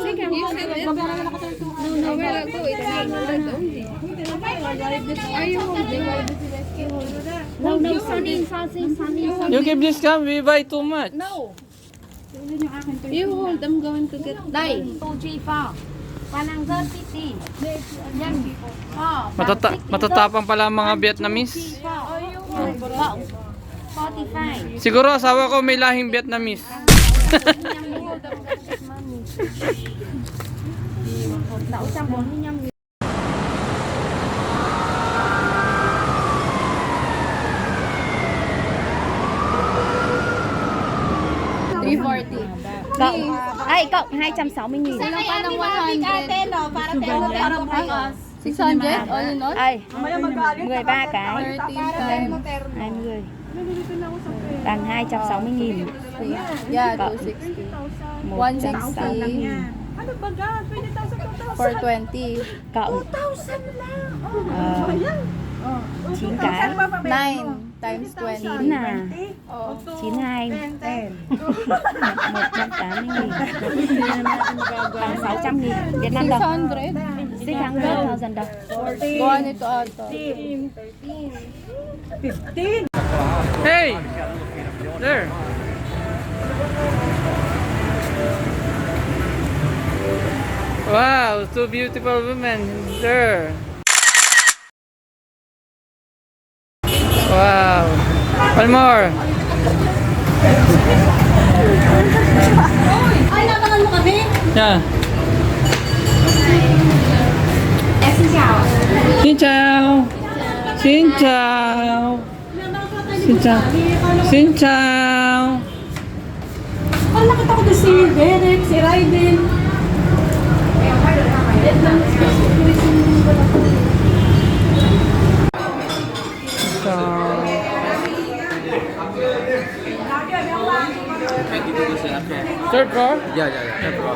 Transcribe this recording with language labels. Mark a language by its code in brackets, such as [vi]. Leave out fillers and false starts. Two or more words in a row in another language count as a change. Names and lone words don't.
[en] No, Sunny. You keep this come, we buy too much. No. You hold, I'm going to get [vi] Đây. 2, 3, 4. 150. [tl] Yan. 4. Matatapang pala ang mga Vietnamese. 45. Siguro asawa ko may lahing Vietnamese. [vi] Đậu 145.000. Cậu 260.000. [en] $600 all in all. [vi] Ai, 13 cái. 20. Bằng 260.000. [en] Yeah, [vi] Cậu. 260. 160. 160. 420. Cộng 9 cái. [en] 9 times 20. [vi] 9 là 92. 180.000. Bằng 600.000 Việt Nam đồng. 600,000 đồng. [tl] Gawa nito ata. [en] Hey! There! Wow, two beautiful women there. Wow. One more. [tl] Ay, natangan mo kami? [en] Yeah. [vi] Xin chào. Xin chào. Xin chào. Xin chào. Xin chào. [tl] Ang nakita ko doon si Derek, si Raiden. [en] Third floor? Yeah, third floor.